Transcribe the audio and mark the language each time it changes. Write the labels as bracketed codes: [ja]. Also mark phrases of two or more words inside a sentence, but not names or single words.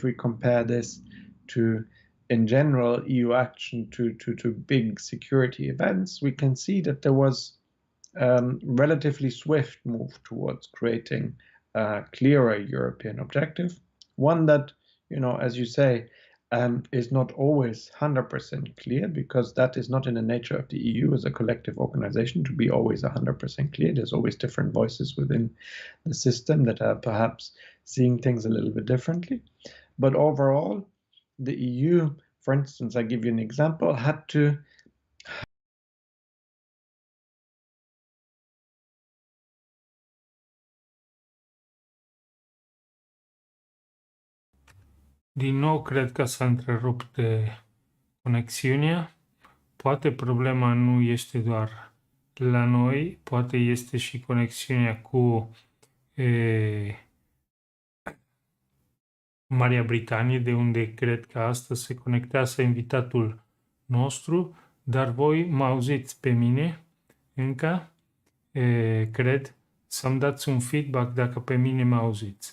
[en] we compare this to, in general, EU action to big security events, we can see that there was relatively swift move towards creating a clearer European objective, one that, as you say, is not always 100% clear, because that is not in the nature of the EU as a collective organization to be always 100% clear. There's always different voices within the system that are perhaps seeing things a little bit differently. But overall, the EU, for instance, I give you an example, had to [ro] Din nou, cred că s-a întrerupt conexiunea. Poate problema nu este doar la noi, poate este și conexiunea cu Marea Britanie, de unde cred că astăzi se conectează invitatul nostru, dar voi mă auziți pe mine încă, cred, să-mi dați un feedback dacă pe mine mă auziți.